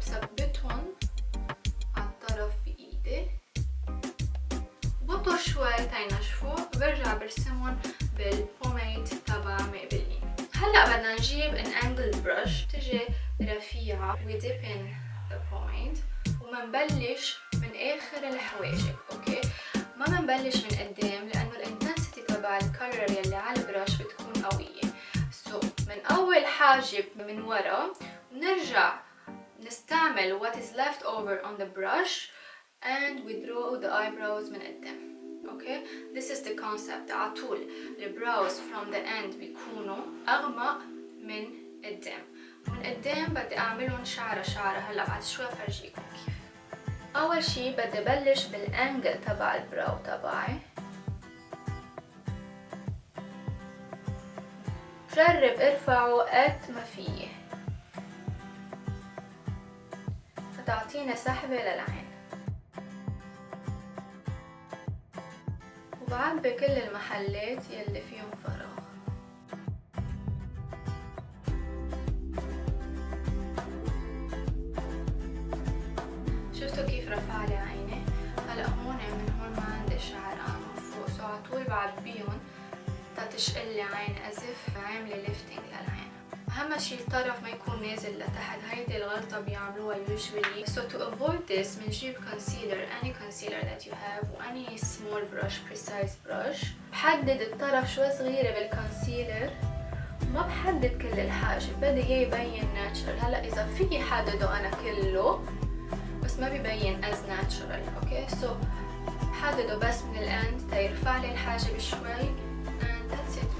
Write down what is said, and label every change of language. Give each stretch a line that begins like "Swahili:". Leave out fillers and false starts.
Arabic: ثبتهم على الطرف بايدي بطر شوي تينشفوا وبرجع برسمهم بالبوميد تبع ميبلين. هلا بدنا نجيب
English: an angled brush
Arabic: تجي رفيعة
English: we dip in the pomade
Arabic: ومنبلش من اخر الحواجب. اوكي ما منبلش من قدام لانه الانتنسيتي تبع الكولر يلي على البراش بتكون قويه. من اول حاجب من ورا ونرجع نستعمل
English: what is left over on the brush and we draw the eyebrows
Arabic: من قدام.
English: Okay this is the concept.
Arabic: على طول البراوز
English: from the end
Arabic: بيكونوا اغمق من قدام. من قدام بدي اعملهم شعرة. هلا بعد شوي فرجيكم كيف. اول شي بدي بلش بالانجل تبع البراو تبعي. جرب ارفعه قد ما فيه فتعطينا سحبة للعين. وبعبي كل المحلات يلي فيهم فراغ. شفتوا كيف رفع لي عيني؟ هلا هون من هون ما عندي شعر من فوق، على طول بعبيهم تتشقلي عين ازف عامله ليفتنج للعين. اهم شي الطرف ما يكون نازل لتحت، هيدي الغلطه بيعملوها
English: usually. So to avoid this
Arabic: بنجيب
English: concealer, any concealer that you have و any small brush, precise brush.
Arabic: بحدد الطرف شوي صغيره بالكونسيلر، ما بحدد كل الحاجب، بدي هي يبين ناتشرال. هلا اذا فيي حدده انا كله بس ما بيبين
English: as natural.
Arabic: اوكي سو بحدده بس من الاند تيرفع لي الحاجب شوي
English: and that's it.